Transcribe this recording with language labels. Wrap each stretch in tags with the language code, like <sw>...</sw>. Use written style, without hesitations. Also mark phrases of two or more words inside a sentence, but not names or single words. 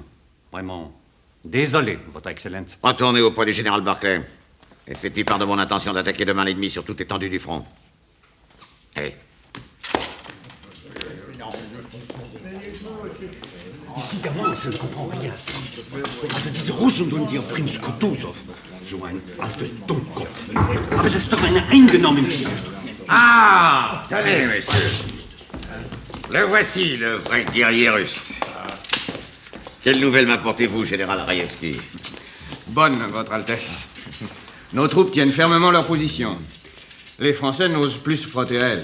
<fr>Vraiment désolé, Votre Excellence. Retournez auprès du général Barclay et faites-lui part de mon intention d'attaquer demain l'ennemi sur toute l'étendue du front. Allez. Évidemment, je ne comprends rien.</fr> <de>Also diese Russen und ihr Prinz Kutuzov, so ein altes Dummkopf. Aber das ist doch eine Eingenommenheit.</de> <fr>Ah, tenez, messieurs. Le voici, le vrai guerrier russe. Quelle nouvelle m'apportez-vous, général Raïevski? Bonne, Votre Altesse. Nos troupes tiennent fermement leur position. Les Français n'osent plus se frotter à elles.</fr>